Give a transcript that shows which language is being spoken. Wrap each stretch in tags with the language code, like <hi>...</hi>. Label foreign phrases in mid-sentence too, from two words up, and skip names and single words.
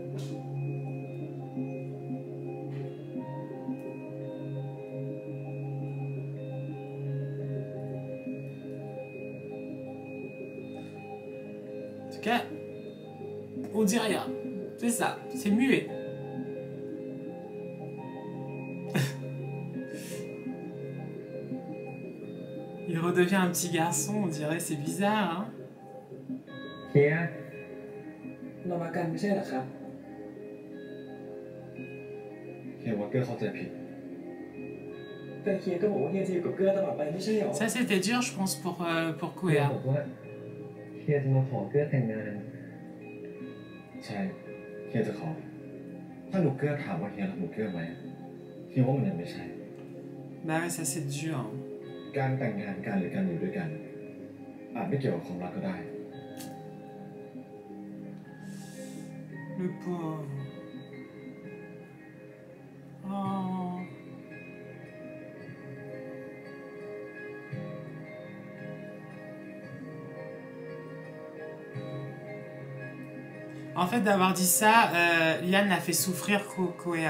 <fr>En tout cas, on dit rien. C'est ça, c'est muet. Il redevient un petit garçon, on dirait, c'est bizarre, hein.</fr> <th>เฮียเรามากันไม่ใช่เหรอครับ เฮียว่าเกอร์เข้าใจผิด แต่เฮียก็บอกว่าเฮียจะอยู่กับเกื้อตลอดไปไม่ใช่เหรอ</th> <fr>Ça c'était dur, je pense, pour Kuya.</fr> <th>บอกว่าเฮียจะมาขอเกื้อแต่งงาน ใช่เฮียจะขอ ถ้าหนูเกอร์ถามว่าเฮียรักหนูเกอร์ไหมเฮียว่ามันยังไม่ใช่</th> <fr>Bah ouais, ça c'est dur.</fr> <th>การแต่งงานกันหรือการอยู่ด้วยกันอาจไม่เกี่ยวกับความรักก็ได้</th> <fr>Le pauvre. Oh. En fait, d'avoir dit ça, Lian a fait souffrir Kuea.</fr>